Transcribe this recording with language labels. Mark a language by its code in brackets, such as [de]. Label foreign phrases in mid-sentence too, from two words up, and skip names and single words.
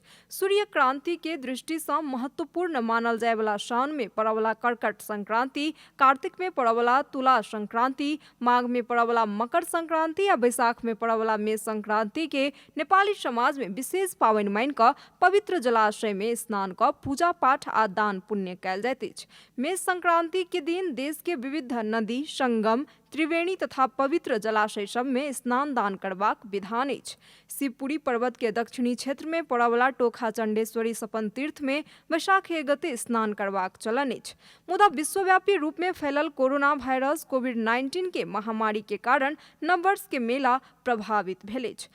[mai] सूर्य क्रांति के दृष्टि सँ महत्वपूर्ण मानल जायवला साउन में पड़वला कर्कट संक्रांति, कार्तिक में पड़वला तुला संक्रांति, माघ में पड़वला मकर संक्रांति या वैशाख में पड़वला मेष संक्रांति के नेपाली समाज में विशेष पावनि मानि क पवित्र जलाशय में स्नान क पूजा पाठ आ दान पुण्य कयल जाइत अछि। मेष संक्रांति के दिन देश के विविध नदी, संगम, त्रिवेणी तथा पवित्र जलाशय सब में स्नान दान करबाक विधान अछि। शिवपुरी पर्वत के दक्षिणी क्षेत्र में पड़वला टोखा चंडेश्वरी सपन तीर्थ में वैशाख 1 गते स्नान करबाक चलन अछि। मुदा विश्वव्यापी रूप में फैलल कोरोना वायरस कोविड-19 के महामारी के कारण नववर्ष के मेला प्रभावित भेल अछि।